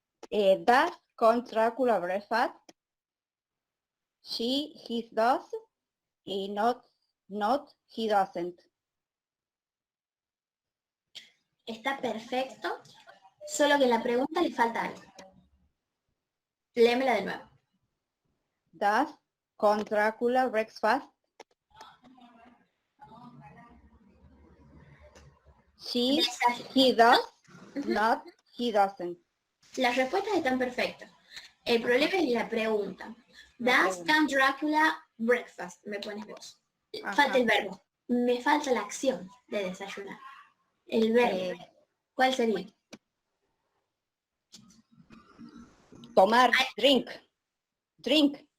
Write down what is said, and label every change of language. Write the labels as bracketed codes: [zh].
[en] Does count Dracula breakfast? She, he does, y not, he doesn't. [es] Está perfecto, solo que en la pregunta le falta algo. Léemela de nuevo. [en] Does count Dracula breakfast? She, he does, not, he doesn't. [es] Las respuestas están perfectas. El problema es la pregunta. [en] Does Count Dracula breakfast? [es] Me pones vos. Falta el verbo. Me falta la acción de desayunar. El verbo. ¿Cuál sería? [en] Tomar, drink. Drink.